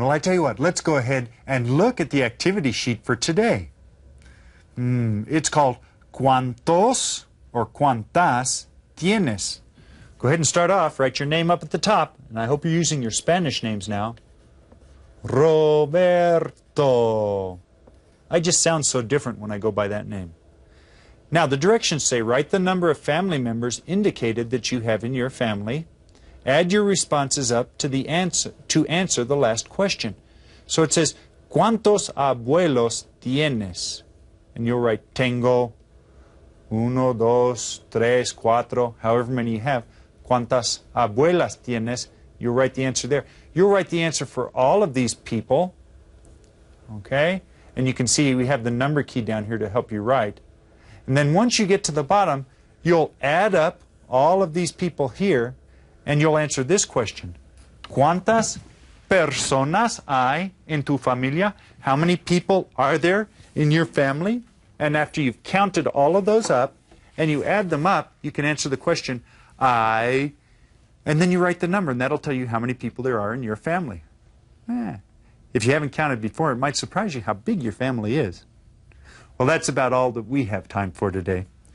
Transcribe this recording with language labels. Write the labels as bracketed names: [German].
[English] Well, I tell you what, let's go ahead and look at the activity sheet for today. It's called ¿Cuántos or [Spanish] cuántas tienes? [English] Go ahead and start off. Write your name up at the top. And I hope you're using your Spanish names now. Roberto. I just sound so different when I go by that name. Now, the directions say write the number of family members indicated that you have in your family. Add your responses up to answer the last question. So it says, [Spanish] ¿Cuántos abuelos tienes? [English] And you'll write [Spanish] tengo, uno, dos, tres, cuatro, [English] however many you have. [Spanish] ¿Cuántas abuelas tienes? [English] You'll write the answer there. You'll write the answer for all of these people. Okay? And you can see we have the number key down here to help you write. And then once you get to the bottom, you'll add up all of these people here, and you'll answer this question. [Spanish] ¿Cuántas personas hay en tu familia? [English] How many people are there in your family? And after you've counted all of those up, and you add them up, you can answer the question, and then you write the number, and that'll tell you how many people there are in your family. If you haven't counted before, it might surprise you how big your family is. Well, that's about all that we have time for today.